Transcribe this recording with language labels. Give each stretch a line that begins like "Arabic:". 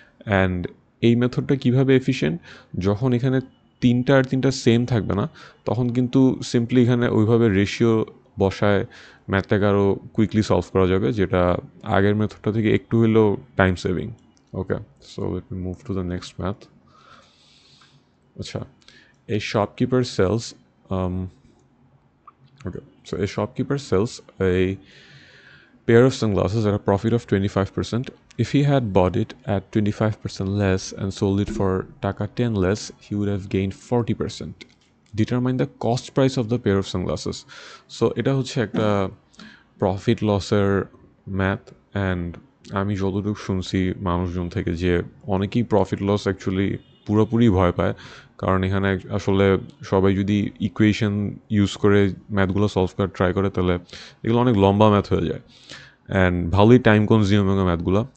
Bangla: And এই মেথডটা কীভাবে efficient, যখন এখানে তিনটা সেম থাকবে না, তখন কিন্তু সিম্পলি এখানে ওইভাবে রেশিও বসায় ম্যাথটাকে আরও কুইকলি সলভ করা যাবে, যেটা আগের মেথডটা থেকে একটু হলেও time saving.
English: Okay, so let me move to the next math. আচ্ছা, a shopkeeper sells a shopkeeper sells a pair of sunglasses at a profit of 25%. If he had bought it at 25% less and sold it for taka 10 less, he would have gained 40%. Determine the cost price of the pair of sunglasses.
Bangla: So এটা হচ্ছে একটা profit লসের math. And আমি যতটুকু শুনছি মানুষজন থেকে যে অনেকেই প্রফিট লস অ্যাকচুয়ালি পুরোপুরি ভয় পায়, কারণ এখানে আসলে সবাই যদি ইকুয়েশন ইউজ করে ম্যাথগুলো সলভ করার ট্রাই করে তাহলে এগুলো অনেক লম্বা ম্যাথ হয়ে যায়, অ্যান্ড ভালোই টাইম কনজিউমিং ম্যাথগুলো।